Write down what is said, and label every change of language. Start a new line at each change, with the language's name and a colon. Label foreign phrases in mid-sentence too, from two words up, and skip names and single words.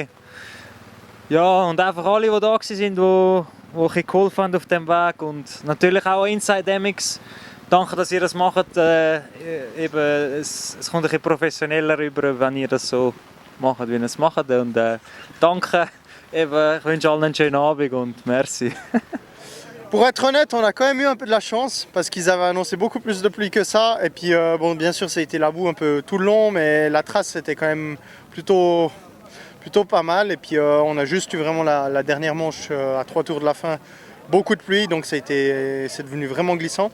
German: Ja, und einfach alle, die da waren, die geholfen haben auf diesem Weg. Und natürlich auch Inside MX. Danke, dass ihr das macht. Es kommt ein bisschen professioneller rüber, wenn ihr das so macht, wie ihr es macht. Und danke. Ich wünsche allen einen schönen Abend und merci.
French: Pour être honnête, on a quand même eu un peu de la chance parce qu'ils avaient annoncé beaucoup plus de pluie que ça. Et puis, bon, bien sûr, ça a été la boue un peu tout le long, mais la trace c'était quand même plutôt pas mal. Et puis, on a juste eu vraiment la dernière manche à 3 tours de la fin, beaucoup de pluie, donc c'est devenu vraiment glissant.